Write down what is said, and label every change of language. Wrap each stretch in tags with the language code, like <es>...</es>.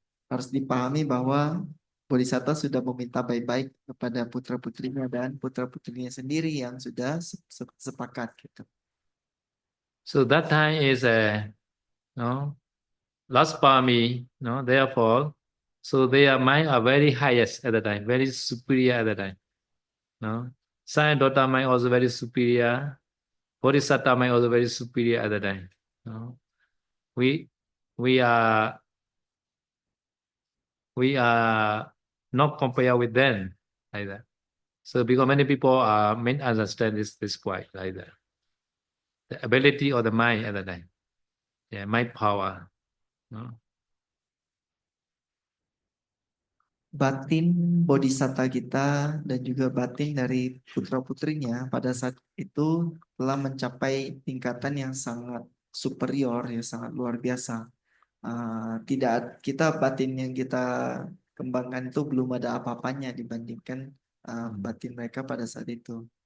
<id>Harus dipahami bahwa bodhisatta sudah meminta baik-baik kepada putra-putrinya dan putra-putrinya sendiri yang sudah sepakat gitu.</id> <en>So that time is last parami, no? Therefore, so their mind are very highest at the time, very superior at the time, no? Son and daughter mind also very superior. Bodhisatta mind also very superior at the time, no? We are not compared with them like that. So because many people may understand this point like that. The ability of the mind at the time, yeah, mind power, no?</en> <id>Batin bodhisatta kita dan juga batin dari putra-putrinya pada saat itu telah mencapai tingkatan yang sangat superior, ya sangat luar biasa. Tidak, kita batin yang kita kembangkan itu belum ada apa-apanya dibandingkan batin mereka pada saat itu.</id>